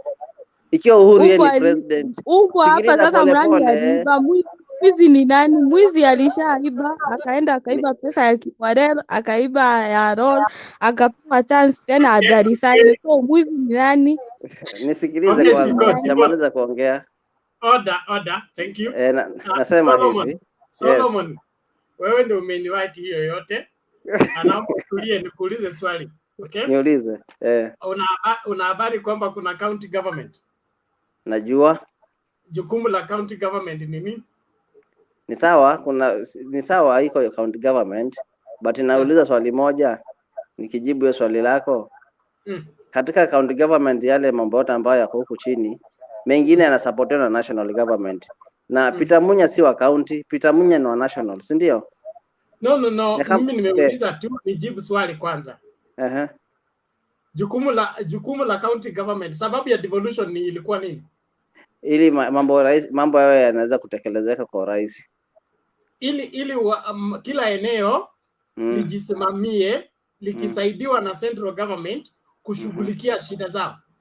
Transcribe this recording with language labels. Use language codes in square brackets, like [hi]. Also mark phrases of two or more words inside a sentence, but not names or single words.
[sw] Ikiwa Uhuru yeye ni president, hapa sasa mrani aliiba. Mwizi ni nani? Mwizi alishaiba, akaenda akaiba pesa ya Kiwarel, akaiba ya Roll, akapewa chance tena ajarisaini. So mwizi ni nani? Nisikilize kwanza, sijamaliza kuongea. [en] Order, thank you. [sw] Nasema hivi. Solomon, wewe ndio umeniwaki hiyo yote. Anaomba tulie nikuulize swali. Okay? Niulize. Una habari kwamba kuna [en] county government? [sw] Najua. Jukumu la [en] county government [sw] ni nini? Ni sawa iko [en] county government, [sw] but nauliza swali moja, nikijibu hiyo swali lako. Katika [en] county government [sw] yale mambo yote ambayo yako huku chini, mengine yanasupportiwa na [en] national government. [sw] Na Peter Munya si wa county, Peter Munya ni wa national, si ndio? No. Mimi nimeuliza tu nijibu swali kwanza. Jukumu la [en] county government, [sw] sababu ya devolution ni ilikuwa nini? Ili mambo yao yanaweza kutekelezeka kwa rais. Ili kila eneo lijisimamie likisaidiwa na [en] central government [sw] kushughulikia shida zao.